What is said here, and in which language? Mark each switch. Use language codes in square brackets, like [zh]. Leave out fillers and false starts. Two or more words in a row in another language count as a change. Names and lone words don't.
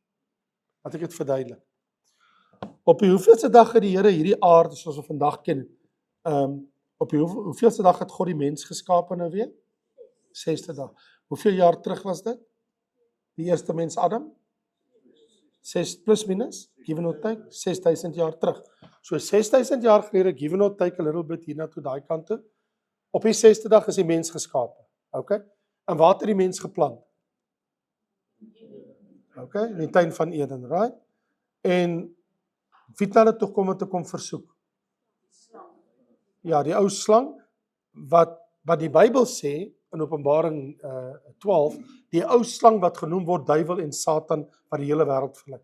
[af] Laat ek dit verduidelik. Op die hoeveelste dag het die Here hierdie aarde, soos ons vandag ken, op die hoeveelste dag het God die mens geskape nou weer? 6de dag. Hoeveel jaar terug was dit? Die eerste mens Adam? 6 plus minus, [en] give or take, [af] 6000 jaar terug. So 6000 jaar gelede, [en] give or take a little bit [af] hierna toe daai kant toe, Op die 6de dag is die mens geskape. Okay? En waar het die mens geplant? Okay, in die tuin van Eden, right? En wie het hulle toe kom om te kom versoek? Ja, die ou slang, wat die Bybel sê, in Openbaring 12, die ou slang wat genoem word duiwel en Satan, wat die hele wêreld verlei.